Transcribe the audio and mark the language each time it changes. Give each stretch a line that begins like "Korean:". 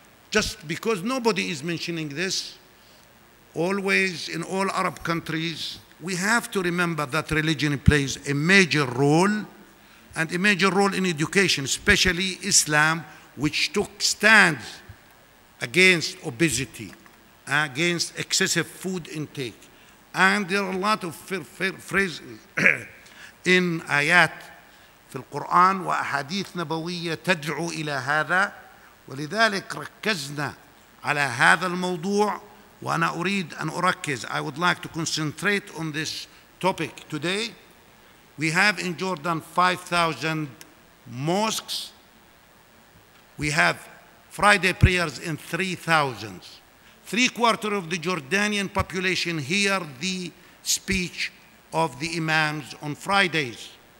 English: Just because nobody is mentioning this, always in all Arab countries, we have to remember that religion plays a major role, and a major role in education, especially Islam, which took stands against obesity, against excessive food intake.
Arabic: And there are a lot of phrases in ayat في القرآن وأحاديث نبوية تدعو إلى هذا، ولذلك ركزنا على هذا الموضوع. وأنا أريد أن أركز.
English: I would like to concentrate on this topic today. We have in Jordan 5,000 mosques. We have Friday prayers in 3,000. 3/4 of the Jordanian population hear the speech of the imams on Fridays.